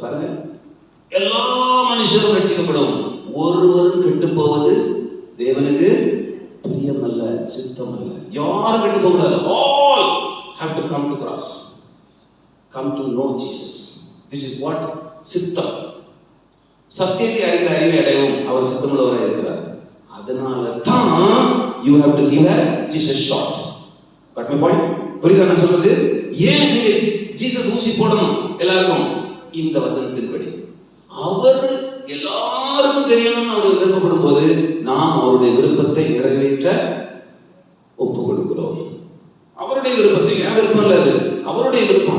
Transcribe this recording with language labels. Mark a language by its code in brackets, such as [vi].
[ta] பாருங்க, எல்லா மனுஷரும் ரட்சிக்கப்படவும் ஒருவரும் கெட்டு போவது தேவனுக்கு பிரியமல்ல, சித்தமல்ல. யாரும் கெட்டு போக கூடாது. [en] All have to come to cross, come to know Jesus. This is what சித்தம். [ta] சத்தியத்தை அறிகிற அறிவை அடையவும் அவர் சித்தமுள்ளவராய் இருக்கிறார். அதனால தான் [en] you have to give a Jesus shot. Got my point? [ta] புரியுதா நான் சொல்றது? ஏன் நீங்க ஜீசஸ் ஊசி போடணும் எல்லாருக்கும்? இந்த வசனத்தின்படி அவர் எல்லாருக்கும் தெரியணும்னு அவர் விருப்பப்படும் போது நாம் அவருடைய விருப்பத்தை நிறைவேற்ற ஒப்பு கொடுக்கிறோம். அவருடைய விருப்பத்தை, ஏன் விருப்பம் இல்லை, அது அவருடைய விருப்பம்.